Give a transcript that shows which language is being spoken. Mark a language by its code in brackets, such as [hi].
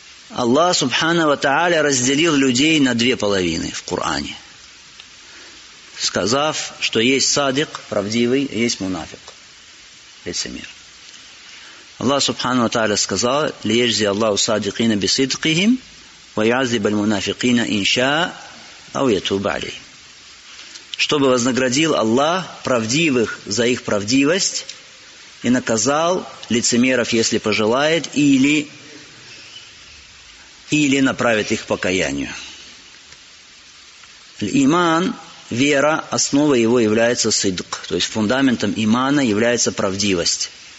[ru] Аллах Субхана ва Тааля разделил людей на две половины в Коране, сказав, что есть садик, правдивый, есть мунафик, лицемер. Аллах Субхана ва Тааля сказал: [ar] «Лиежзи Аллаху садикина бисидкихим, ويعذب المنافقين إن شاء أو يتوب عليه. [ru] Чтобы вознаградил Аллах правдивых за их правдивость и наказал лицемеров, если пожелает, или направит их к покаянию. Иман, вера, основа его является сидк, то есть фундаментом имана является правдивость.